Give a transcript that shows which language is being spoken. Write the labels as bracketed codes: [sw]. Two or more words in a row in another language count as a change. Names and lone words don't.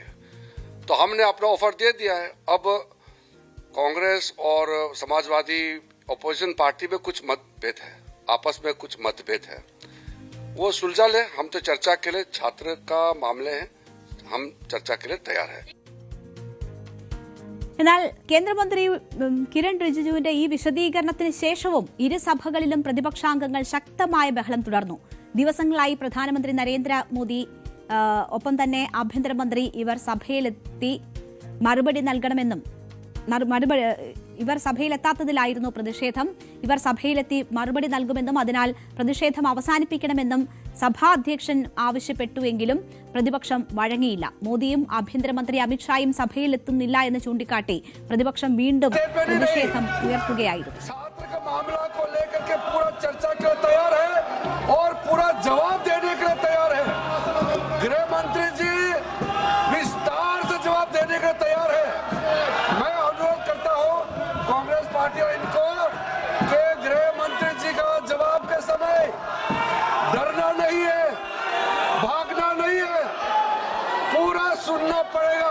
[hi] तो हमने अपना ऑफर दे दिया है। अब कांग्रेस और समाजवादी [en] opposition party [hi] में कुछ मतभेद है, आपस में कुछ मतभेद है, वो सुलझा ले। हम तो चर्चा के लिए, छात्र का मामले है, हम चर्चा के लिए तैयार है। [ml] എന്നാൽ കേന്ദ്രമന്ത്രി കിരൺ റിജിജുവിന്റെ ഈ വിശദീകരണത്തിന് ശേഷവും ഇരുസഭകളിലും പ്രതിപക്ഷാംഗങ്ങൾ ശക്തമായ ബഹളം തുടർന്നു. ദിവസങ്ങളായി പ്രധാനമന്ത്രി നരേന്ദ്രമോദി ഒപ്പം തന്നെ ആഭ്യന്തരമന്ത്രി ഇവർ സഭയിലെത്തി മറുപടി നൽകണമെന്നും ഇവർ സഭയിലെത്താത്തതിലായിരുന്നു പ്രതിഷേധം. ഇവർ സഭയിലെത്തി മറുപടി നൽകുമെന്നും അതിനാൽ പ്രതിഷേധം അവസാനിപ്പിക്കണമെന്നും സഭാധ്യക്ഷൻ ആവശ്യപ്പെട്ടുവെങ്കിലും പ്രതിപക്ഷം വഴങ്ങിയില്ല. മോദിയും ആഭ്യന്തരമന്ത്രി അമിത്ഷായും സഭയിലെത്തുന്നില്ല എന്ന് ചൂണ്ടിക്കാട്ടി പ്രതിപക്ഷം വീണ്ടും പ്രതിഷേധം ഉയർത്തുകയായിരുന്നു. [hi] पार्टी इनको के गृह मंत्री जी का जवाब के समय डरना नहीं है, भागना नहीं है, पूरा सुनना पड़ेगा।